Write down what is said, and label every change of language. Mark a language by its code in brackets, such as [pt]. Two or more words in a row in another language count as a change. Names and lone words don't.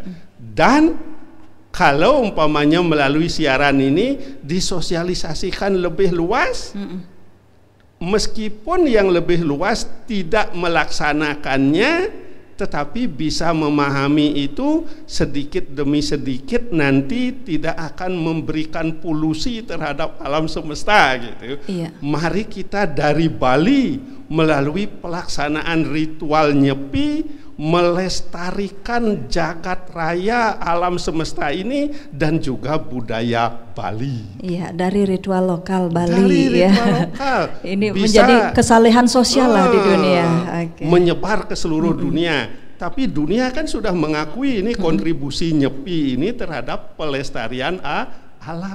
[id] Dan kalau umpamanya melalui siaran ini disosialisasikan lebih luas, meskipun yang lebih luas tidak melaksanakannya, tetapi bisa memahami itu sedikit demi sedikit, nanti tidak akan memberikan polusi terhadap alam semesta gitu. Mari kita dari Bali melalui pelaksanaan ritual nyepi melestarikan jagat raya alam semesta ini dan juga budaya Bali. Iya, dari ritual lokal Bali. Dari ritual lokal. Ini bisa menjadi kesalehan sosial lah di dunia. Menyebar ke seluruh dunia. Tapi dunia kan sudah mengakui ini kontribusi nyepi ini terhadap pelestarian alam.